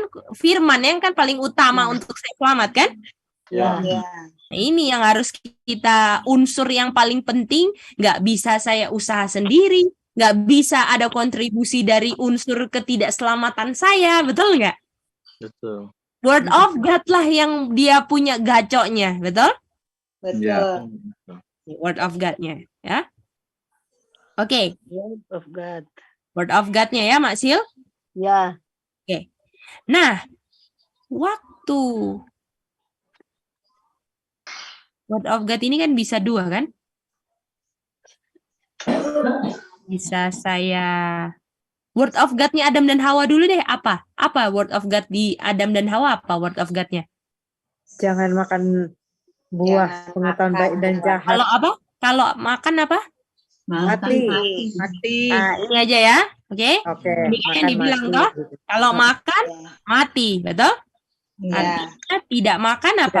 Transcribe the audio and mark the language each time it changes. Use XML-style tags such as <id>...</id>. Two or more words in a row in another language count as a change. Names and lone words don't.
<id>Firman yang kan paling utama untuk saya selamat, kan? Ya. Nah, ini yang harus kita unsur yang paling penting. Nggak bisa saya usaha sendiri, nggak bisa ada kontribusi dari unsur ketidakselamatan saya, betul nggak? Betul.</id> <en>Word of God</en> <id>lah yang dia punya gacoknya, betul? Betul.</id> <en>Word of God-</en> <id>nya, ya. Oke.</id> <en>Word of God. Word of God-</en> <id>nya ya, Mak Sil? Ya. Oke. Nah, waktu</id> <en>Word of God</en> <id>ini kan bisa dua, kan? Bisa saya</id> <en>Word of God-</en> <id>nya Adam dan Hawa dulu deh. Apa</id> <en>word of God</en> <id>di Adam dan Hawa? Apa</id> <en>word of God-</en> <id>nya? Jangan makan buah pengetahuan baik dan jahat. Kalau apa? Kalau makan apa? Mati. Nah, ini aja ya. Oke? Oke. Ini kan yang dibilang toh. Kalau makan, mati. Betul? Artinya tidak makan apa?</id>